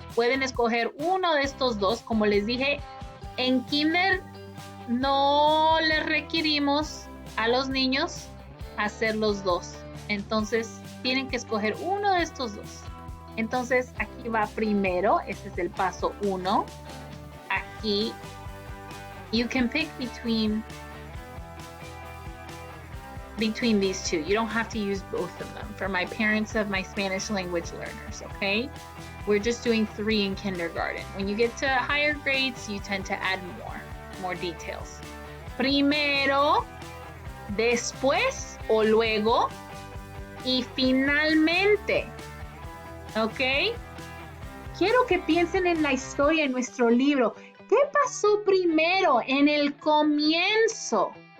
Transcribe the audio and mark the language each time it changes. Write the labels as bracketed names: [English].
[Spanish] Pueden escoger uno de estos dos. Como les dije, en Kinder no les requerimos a los niños hacer los dos. Entonces, tienen que escoger uno de estos dos. Entonces, aquí va primero. Este es el paso 1. Aquí, [English] you can pick between these two. You don't have to use both of them. For my parents of my Spanish language learners, okay? We're just doing 3 in kindergarten. When you get to higher grades, you tend to add more details. [Spanish] Primero, después o luego y finalmente. ¿Ok? Quiero que piensen en la historia en nuestro libro. ¿Qué pasó primero en el comienzo?